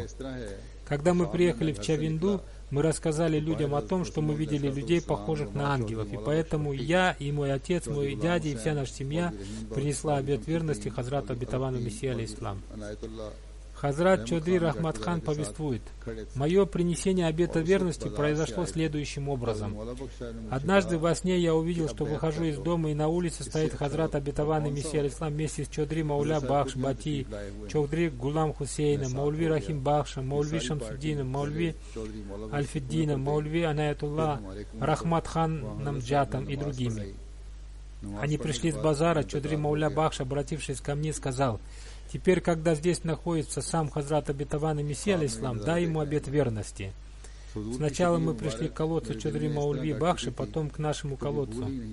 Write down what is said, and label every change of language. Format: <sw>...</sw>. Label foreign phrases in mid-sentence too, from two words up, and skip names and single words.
<ru>Когда мы приехали в Чавинду, мы рассказали людям о том, что мы видели людей, похожих на ангелов, и поэтому я и мой отец, мой дядя и вся наша семья принесла обет верности Хазрату обетованному Мессии, алейхиссалам». Хазрат Чодри Рахмат Хан повествует: «Мое принесение обета верности произошло следующим образом. Однажды во сне я увидел, что выхожу из дома, и на улице стоит Хазрат обетованный Мессия, алейхиссалам, вместе с Чодри Мауля Бахш Бати, Чодри Гулам Хусейном, Маульви Рахим Бахшем, Маульви Шамсуддином, Маульви Альфиддином, Маульви Анаятулла Рахмат Хан Намджатом и другими. Они пришли с базара. Чодри Мауля Бахш, обратившись ко мне, сказал: «Теперь, когда здесь находится сам Хазрат обетованный Мессия, алейхиссалам, дай ему обет верности». Сначала мы пришли к колодцу Чодри Маульви Бахши, потом к нашему колодцу.</ru>